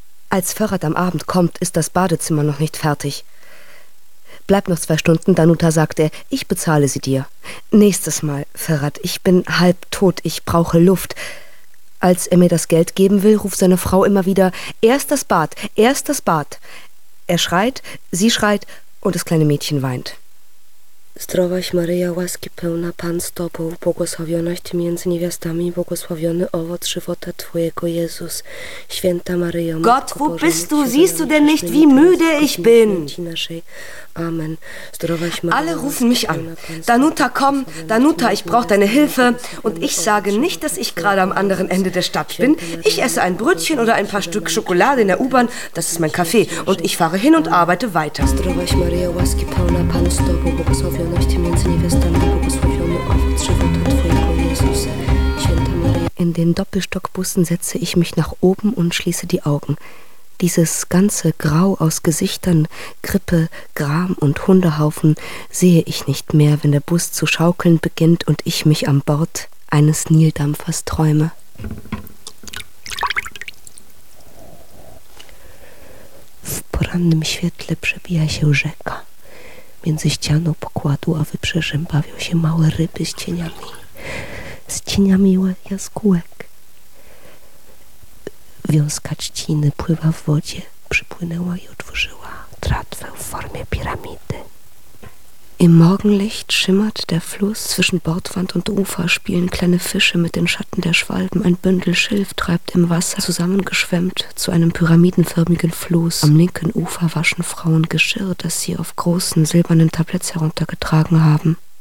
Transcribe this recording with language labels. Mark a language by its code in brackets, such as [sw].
[de] Als Ferhat am Abend kommt, ist das Badezimmer noch nicht fertig. Bleib noch 2 Stunden, Danuta, sagt er. Ich bezahle sie dir. Nächstes Mal, Ferhat, ich bin halb tot, ich brauche Luft. Als er mir das Geld geben will, ruft seine Frau immer wieder, erst das Bad, erst das Bad. Er schreit, sie schreit und das kleine Mädchen weint. [pl] Zdrowaś, Maria, łaski pełna, Pan z Tobą, błogosławionaś Ty między niewiastami, błogosławiony owoc żywota Twojego, Jezus, święta Maryjo. [de] Gott, wo bist du? Siehst du denn nicht, wie müde ich bin? Amen. Alle rufen mich an. Danuta, komm, Danuta, ich brauche deine Hilfe. Und ich sage nicht, dass ich gerade am anderen Ende der Stadt bin. Ich esse ein Brötchen oder ein paar Stück Schokolade in der U-Bahn. Das ist mein Café. Und ich fahre hin und arbeite weiter. [pl] Zdrowaś, Maria, łaski pełna, Pan z Tobą, błogosławionaś Ty między niewiastami, błogosławiony owoc żywota Twojego, Jezus. Święta Maria. [de] In den Doppelstockbussen setze ich mich nach oben und schließe die Augen. Dieses ganze Grau aus Gesichtern, Grippe, Gram und Hundehaufen sehe ich nicht mehr, wenn der Bus zu schaukeln beginnt und ich mich am Bord eines Nildampfers träume. [pl] W porannym świetle przebija się rzeka. Między ścianą pokładu a wybrzeżem bawią się małe ryby z cieniami jaskółek. Wiązka trzciny pływa w wodzie, przypłynęła i otworzyła tratwę w formie piramidy. [de] Im Morgenlicht schimmert der Fluss, zwischen Bordwand und Ufer spielen kleine Fische mit den Schatten der Schwalben, ein Bündel Schilf treibt im Wasser, zusammengeschwemmt zu einem pyramidenförmigen Floß. Am linken Ufer waschen Frauen Geschirr, das sie auf großen silbernen Tabletts heruntergetragen haben.